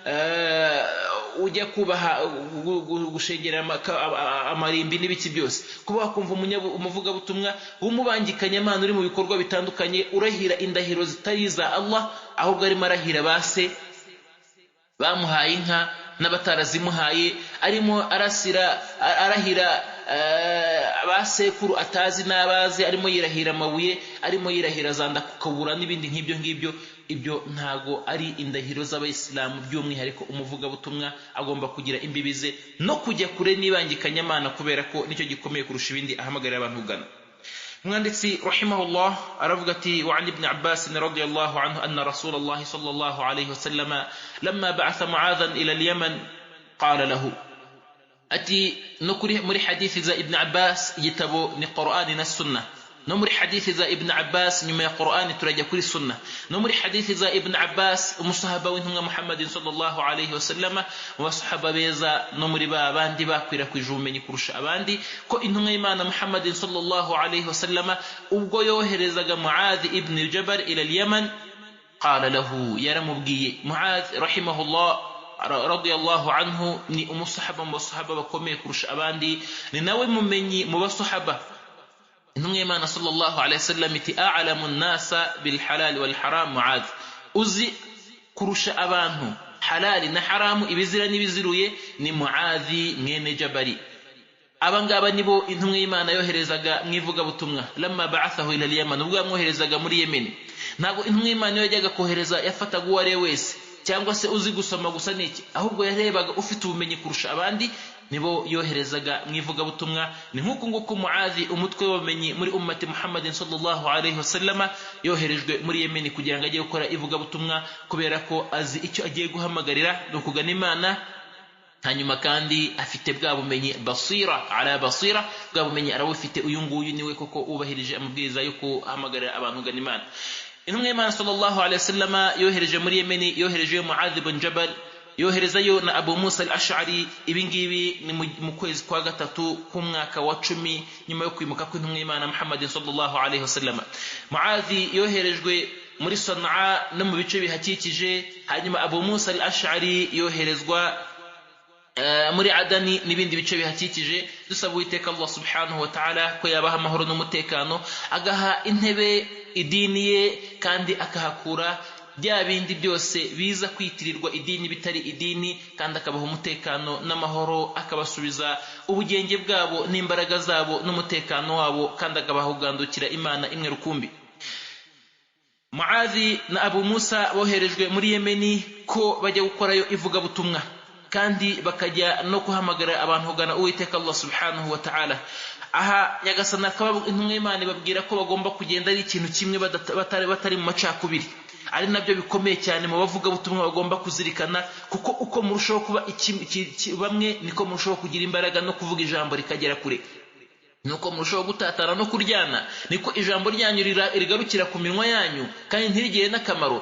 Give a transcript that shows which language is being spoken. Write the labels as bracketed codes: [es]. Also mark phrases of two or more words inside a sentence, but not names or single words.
[rw] ujya kubaha gushegera amarimbi n'ibiki byose, kuba wakumva umuvugabutumwa w'umubangikanya Imana uri mu bikorwa bitandukanye, urahira indahiro zitari za Allah, ahubwo arimo arahira base bamuhaye inka n'abatarazimuhaye, arimo arahira abasekuru atazi n'abazi, arimo yirahira amabuye, arimo yirahira zanda kukabura n'ibindi nk'ibyo ngibyo. Ibyo ntago ari indahiro z'abayisilamu. By'umwihariko umuvugabutumwa agomba kugira imbibize no kujya kure n'ibangikanya Imana, kubera ko nicyo gikomeye kurusha ibindi ahamagarira abantu kugana. [ar] Umwanditsi rahimahullah [rw] aravuga ati [ar] وابن عباس رضي الله عنه أن رسول الله صلى الله عليه وسلم لما بعث معاذا إلى اليمن قال له, [rw] ati no muri hadithi za Ibn Abbas, igitabo ni Qur'ani na Sunnah. No muri hadithi za Ibn Abbas nyuma ya Qur'ani turajya kuri Sunnah. No muri hadithi za Ibn Abbas umusahaba w'intumwa Muhammadin [ar] صلى الله عليه وسلم, [rw] mu basahaba beza no muri babandi bakwirakwije ubumenyi kurusha abandi, ko intumwa y'Imana Muhammadin [ar] صلى الله عليه وسلم [rw] ubwo yoherezaga Mu'adh ibn Jabal [ar] إلى اليمن قال له, [rw] yaramubwiye Mu'adh [ar] رحمه الله رضي الله عنه, [rw] ni umusahaba mu basahaba bakomeye kurusha abandi, ni nawe mumenyi mu basahaba. intumwa y'Imana [ar] صلى الله عليه وسلم iti أعلم الناس بالحلال والحرام Mu'adh, [rw] uzi kurusha abantu halali na haramu, ibizira n'ibiziruye ni Mu'adh mwene Jabali. Abangaba nibo intumwa y'Imana yoherezaga mwivugabutumwa. [ar] لما بعثه إلى اليمن, [rw] ubwo yamwoherezaga muri Yemen. Ntabwo intumwa y'Imana yajyaga kohereza yafataga uwo ari wese cyangwa se uzi gusoma gusa n'iki, ahubwo yarebaga ufite ubumenyi kurusha abandi, nibo yoherezaga mwivugabutumwa. Ni nk'uko nguko Mu'adh umutwe w'abamenyi muri [ar] أمة محمد صلى الله عليه وسلم [rw] yoherejwe muri Yemen kugira ngo ajye gukora ivugabutumwa, kubera ko azi icyo agiye guhamagarira no kugana Imana. Hanyuma kandi afite bwa bumenyi [ar] بصيرة على بصيرة, [rw] bwa bumenyi arabufite. Uyu nguyu niwe koko ubahirije amabwiriza yo guhamagarira abantu kugana Imana. Intumwa y'Imana [ar] صلى الله عليه وسلم [rw] yohereje muri Yemen, yohereje Mu'adh ibn Jabal yoherezayo na Abu Musa al-Ash'ari. Ibingibi ni mu kwezi kwa gatatu k'umwaka wa 10 nyuma yo kwimuka kw'intumwa y'Imana Muhammad [ar] صلى الله عليه وسلم. [rw] Muadhi yoherejwe muri Sanaa no mu bice bihakikije, hanyuma Abu Musa al-Ash'ari yoherezwa muri Adani n'ibindi bice bihakikije. Dusaba Uwiteka Allah [ar] سبحانه وتعالى [rw] ko yabaha amahoro n'umutekano, agaha intebe idini ye kandi akahakura bya bindi byose biza kwitirirwa idini bitari idini, kandi akabaha umutekano n'amahoro, akabasubiza ubugenge bwabo n'imbaraga zabo n'umutekano wabo, kandi akabaha kugandukira Imana imwe rukumbi. Muadhi na Abu Musa boherejwe muri Yemeni ko bajya gukorayo ivugabutumwa, kandi bakajya no kuhamagara abantu kugana Uwiteka Allah [ar] سبحانه وتعالى. [rw] Aha Nyagasani akaba intumwa y'Imana babwira ko bagomba kugenda ari ikintu kimwe batari mu macakubiri. Ari nabyo bikomeye cyane mu bavugabutumwa bagomba kuzirikana, kuko uko murushaho kuba bamwe niko murushaho kugira imbaraga no kuvuga ijambo rikagera kure. Nuko murushaho gutatana no kuryana, niko ijambo ryanyu rigarukira ku minwa yanyu kandi ntirigire n'akamaro.